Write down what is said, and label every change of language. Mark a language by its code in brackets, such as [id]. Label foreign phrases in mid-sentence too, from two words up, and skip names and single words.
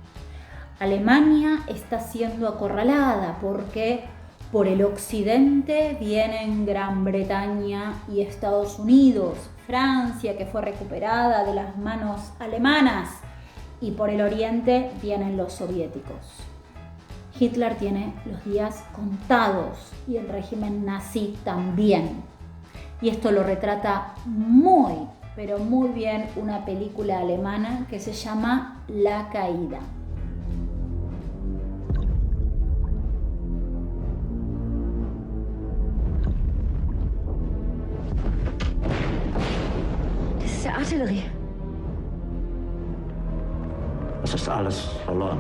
[es] Alemania está siendo acorralada porque por el occidente vienen Gran Bretaña y Estados Unidos, Francia, que fue recuperada de las manos alemanas, y por el oriente vienen los soviéticos. Hitler tiene los días contados y el régimen nazi también. Y esto lo retrata muy, pero muy bien una película alemana que se llama La Caída. [de] Das ist ja Artillerie. Es ist alles verloren.